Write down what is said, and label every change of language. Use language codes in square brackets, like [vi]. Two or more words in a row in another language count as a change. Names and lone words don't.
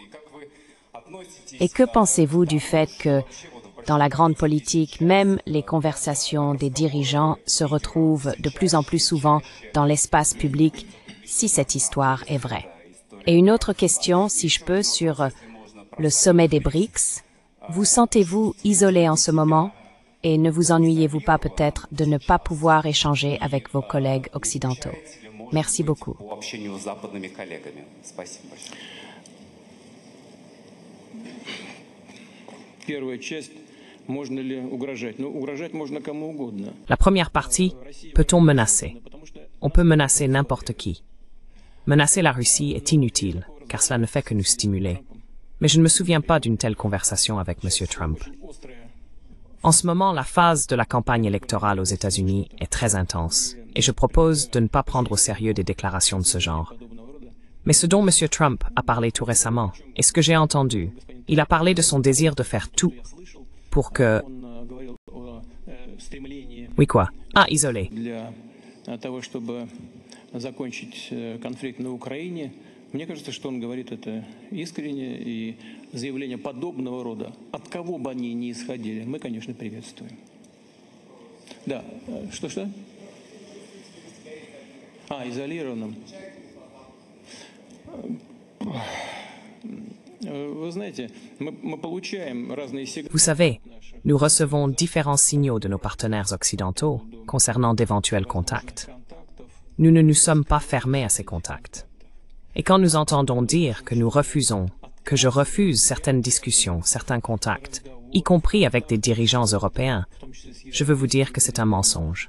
[fr] Et que pensez-vous du fait que, dans la grande politique, même les conversations des dirigeants se retrouvent de plus en plus souvent dans l'espace public, si cette histoire est vraie? Et une autre question, si je peux, sur le sommet des BRICS. Vous sentez-vous isolé en ce moment? Et ne vous ennuyez-vous pas peut-être de ne pas pouvoir échanger avec vos collègues occidentaux? Merci beaucoup. [ru] Первая часть. Можно ли угрожать? Ну, угрожать можно кому угодно. [fr] La première partie, peut-on menacer? On peut menacer n'importe qui. Menacer la Russie est inutile, car cela ne fait que nous stimuler. Mais je ne me souviens pas d'une telle conversation avec M. Trump. En ce moment, la phase de la campagne électorale aux États-Unis est très intense, et je propose de ne pas prendre au sérieux des déclarations de ce genre. Mais ce dont M. Trump a parlé tout récemment, et ce que j'ai entendu, il a parlé de son désir de faire tout pour que... Oui quoi? Ah, isolé. [ru] Для того, чтобы закончить конфликт на Украине, мне кажется, что он говорит это искренне, и заявления подобного рода, от кого бы они ни исходили, мы, конечно, приветствуем. Да, что-что? Изолированным. Вы знаете, мы получаем разные сигналы. [fr] Vous savez, nous recevons différents signaux de nos partenaires occidentaux concernant d'éventuels contacts. Nous ne nous sommes pas fermés à ces contacts. Et quand nous entendons dire que nous refusons, que je refuse certaines discussions, certains contacts, y compris avec des dirigeants européens, je veux vous dire que c'est un mensonge.